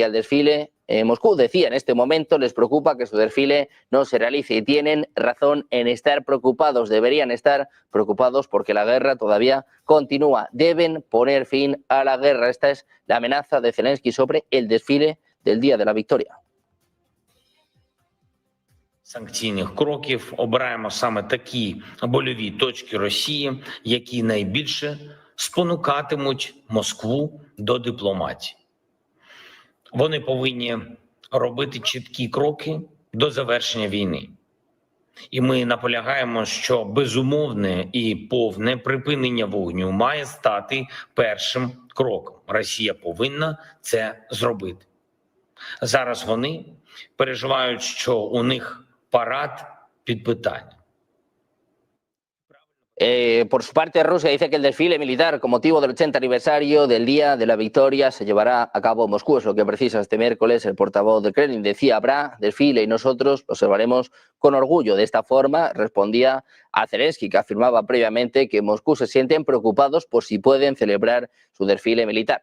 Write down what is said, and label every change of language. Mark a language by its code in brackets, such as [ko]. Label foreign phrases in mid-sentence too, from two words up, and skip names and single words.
[es] El desfile en Moscú, decía, en este momento les preocupa que su desfile no se realice y tienen razón en estar preocupados. Deberían estar preocupados porque la guerra todavía continúa. Deben poner fin a la guerra. Esta es la amenaza de Zelensky sobre el desfile del día de la victoria. [uk] Санкційних кроків обираємо саме такі больові точки Росії, які найбільше спонукатимуть Москву до дипломатії. Вони повинні робити чіткі кроки до завершення війни. І ми наполягаємо, що безумовне і повне припинення вогню має стати першим кроком. Росія повинна це зробити. Зараз вони переживають, що у них парад під питання. [es] Por su parte, Rusia dice que el desfile militar con motivo del 80 aniversario del Día de la Victoria se llevará a cabo en Moscú. Es lo que precisa este miércoles el portavoz de Kremlin. Decía, habrá desfile y nosotros lo observaremos con orgullo. De esta forma respondía a Zelensky, que afirmaba previamente que en Moscú se sienten preocupados por si pueden celebrar su desfile militar.